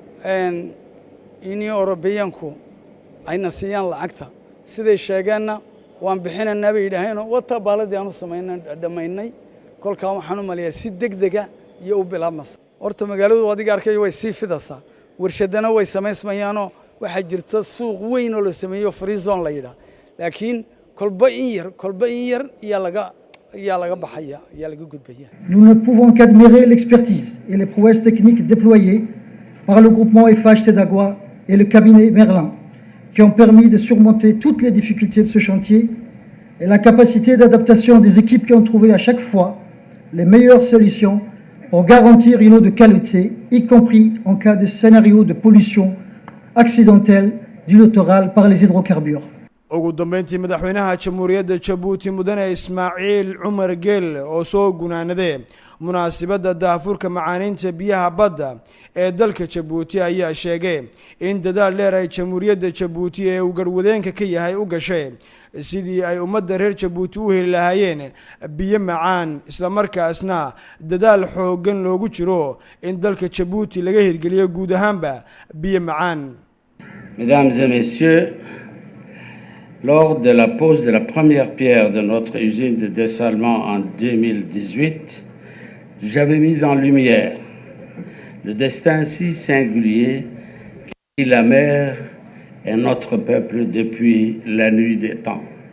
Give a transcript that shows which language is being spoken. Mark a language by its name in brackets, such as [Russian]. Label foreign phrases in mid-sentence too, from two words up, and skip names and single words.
[Somali] Europeanku ayna siiyaan lacagta siday sheegaana waan bixinanaa bay yiraahdeen wata baaladii aanu sameeynaa dhamaynay kolka waxaan u maleeyaa si degdega iyo u bilaabmas horta magaaladu wadiga arkay way sii fidasa warshadana way sameysmayaan waxa jirta suuq weyn oo la sameeyo [English] free zone [Somali] la yiraahdo laakiin kolba in yar ya laga baxaya ya laga gudbaya. [French] Nous ne pouvons qu'admirer l'expertise et les prouesses techniques déployées par le groupement FH Cedagua et le cabinet Merlin qui ont permis de surmonter toutes les difficultés de ce chantier et la capacité d'adaptation des équipes qui ont trouvé à chaque fois les meilleures solutions pour garantir une eau de qualité, y compris en cas de scénario de pollution accidentelle du littoral par les hydrocarbures. [Somali] ugu dambeyntii madaxweynaha jamhuuriyadda Djibouti mudane Ismaaciil Cumar Geelle oo soo gunaanade munaasabada daafurka macaaninta biyaha badda ee dalka Djibouti ayaa sheegay in dadaal dheer ay jamhuuriyadda Djibouti ee uu garwadeenka ka yahay u gashay sidii ay ummadda reer Djibouti u heli lahaayeen biyo macaan isla markaasna dadaal xoogan loogu jiro in dalka Djibouti laga hirgeliyo guud ahaanba biyo macaan. [French] Mesdames et messieurs, lors de la pose de la première pierre de notre usine de dessalement en 2018, j'avais mis en lumière le destin si singulier qui la mer et notre peuple depuis la nuit des temps.